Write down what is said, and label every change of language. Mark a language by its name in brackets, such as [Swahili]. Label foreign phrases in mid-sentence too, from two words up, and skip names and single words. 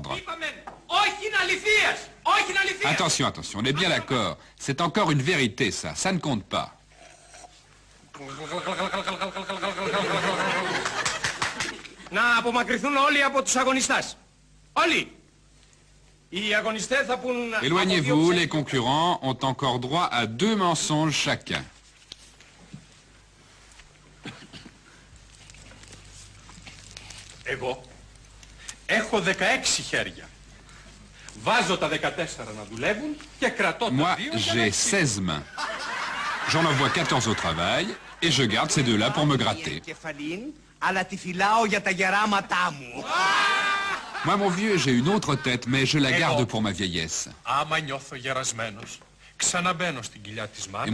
[French] » Attention, attention, on est bien d'accord. C'est encore une vérité, ça. Ça ne compte pas. [Greek] Να απομακρυνθούν όλοι από τους αγωνιστές. Όλοι. Οι αγωνιστές θα πούν... [French] Éloignez-vous, les concurrents ont encore droit à 2 mensonges chacun. [Greek] Εγώ έχω 16 χέρια. Βάζω τα 14 να δουλεύουν και κρατώ τα 2 [French] Moi, [Greek] για [French] j'ai 16 mains. J'en envoie 14 au travail et je garde ces 2-là pour me gratter. Moi, mon vieux, j'ai une autre tête, mais je la garde pour ma vieillesse. [Greek] Άμα νιώθω γερασμένος, ξαναμπαίνω στην κοιλιά της [French] Et [Greek] μάνας.